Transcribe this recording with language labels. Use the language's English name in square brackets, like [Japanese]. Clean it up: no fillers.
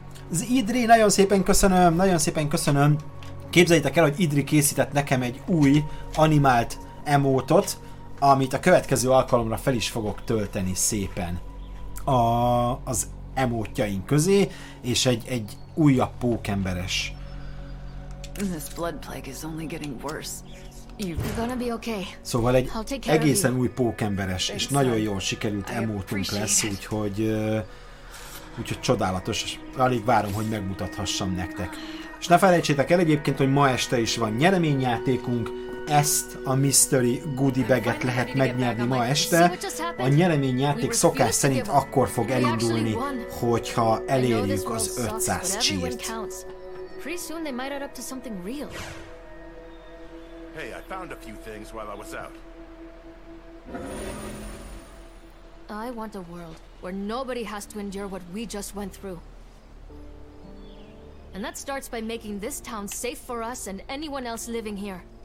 [Hungarian] Az Idri, nagyon szépen köszönöm. Képzeljétek el, hogy Idri készített nekem egy új animált emotot, amit a következő alkalomra fel is fogok tölteni szépen az emotjaink közé, és egy újabb pókemberes. [English] This blood plague is only getting worse. You're gonna be okay. [Hungarian] Szóval egy egészen új pókemberes, és nagyon jól sikerült emotunk lesz, úgyhogy csodálatos, és alig várom, hogy megmutathassam nektek. És ne felejtsétek el egyébként, hogy ma este is van nyereményjátékunk, ezt a Mystery Goodie Bag-et lehet megnyerni ma este. A nyereményjáték szokás szerint akkor fog elindulni, hogyha elérjük az 500 csírt. [English] Pretty soon they might add up to something real. Hey, I found a few things while I was out. I want a world where nobody has to endure what we just went through. And that starts by making this town safe for us and anyone else living here.